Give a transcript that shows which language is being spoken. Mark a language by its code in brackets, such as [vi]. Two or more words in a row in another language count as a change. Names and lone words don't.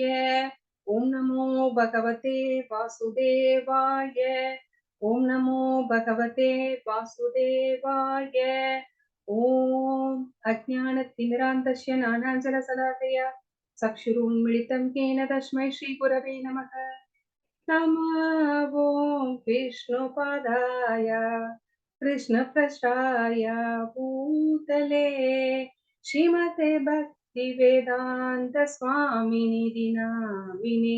[sa] ॐ नमो भगवते वासुदेवाय. ॐ नमो भगवते वासुदेवाय. ॐ अज्ञानतिमिरान्धस्य ज्ञानाञ्जलशलाकया चक्षुरुन्मीलितं केन तस्मै श्री गुरवे नमः. नमो विष्णुपादाय कृष्णपृष्ठाय भूतले श्रीमते भक्तिवेदान्त स्वामिनिधि नामिने।